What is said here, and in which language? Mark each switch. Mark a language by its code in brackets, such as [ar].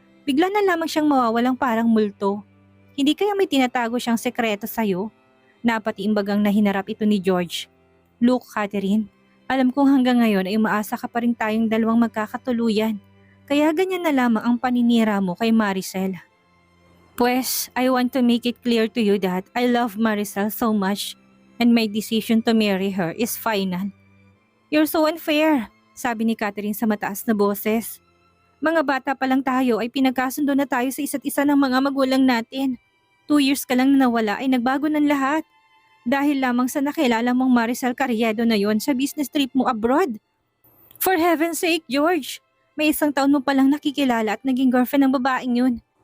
[tl] Bigla na lamang siyang mawawalang parang multo. Hindi kaya may tinatago siyang sekreto sa'yo? Napatiimbagang na hinarap ito ni George. [en] "Look, [tl] Catherine, alam kong hanggang ngayon ay umaasa ka pa rin tayong dalawang magkakatuluyan. Kaya ganyan na lamang ang paninira mo kay Maricel." [en] "Pues, I want to make it clear to you that I love Maricel so much and my decision to marry her is final." "You're so unfair," [tl] sabi ni Catherine sa mataas na boses. "Mga bata pa lang tayo ay pinagkasundo na tayo sa isa't isa ng mga magulang natin. 2 years ka lang na nawala ay nagbago ng lahat. Dahil lamang sa nakilala mong Maricel Carriedo na yon sa business trip mo abroad. [en] For heaven's sake, [tl] George, may 1 taon mo palang nakikilala at naging girlfriend ng babaeng yun.